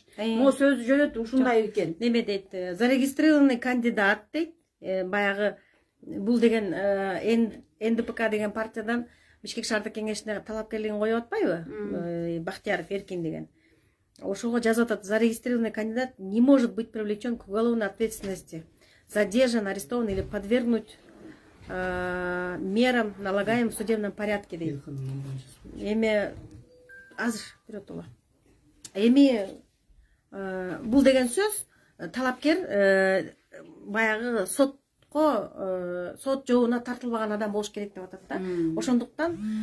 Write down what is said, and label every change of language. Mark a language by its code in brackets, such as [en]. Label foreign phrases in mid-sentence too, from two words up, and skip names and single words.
[ky] Мо сөзү жөнөттү, ушундай экен. Неме дейт, [ru] зарегистрированный кандидат [ky] дейт. Баягы бул деген НДПК деген партиядан Бишкек шаардык кеңешине талапкерлигин коюп атпайбы? Бактияров Эркин деген. Ошого жазып атат: [ru] зарегистрированный кандидат не может быть привлечен к уголовной ответственности, задержан, арестован или подвергнуть мерам, налагаемым в судебном порядке дейт. [ky] Эми азыр берет ола. Эми бул деген сөз талапкер баягы сот жообуна тартылбаган адам болуш керек деп атат да.